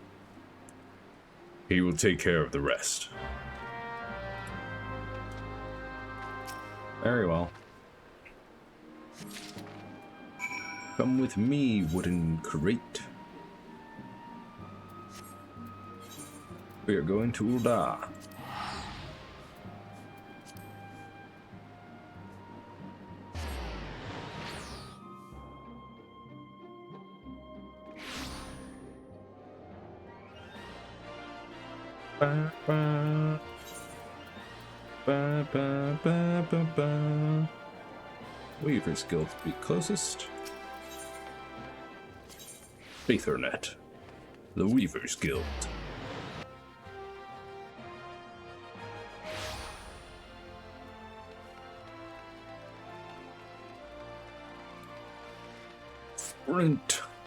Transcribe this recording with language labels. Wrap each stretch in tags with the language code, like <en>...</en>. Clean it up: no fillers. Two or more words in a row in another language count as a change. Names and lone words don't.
<en>He will take care of the rest. Very well. Come with me, wooden crate. We are going to Ul'dah. Ba, ba. Ba, ba, ba, ba, ba. Weaver's Guild to be closest. Aethernet. The Weaver's Guild. Sprint.</en>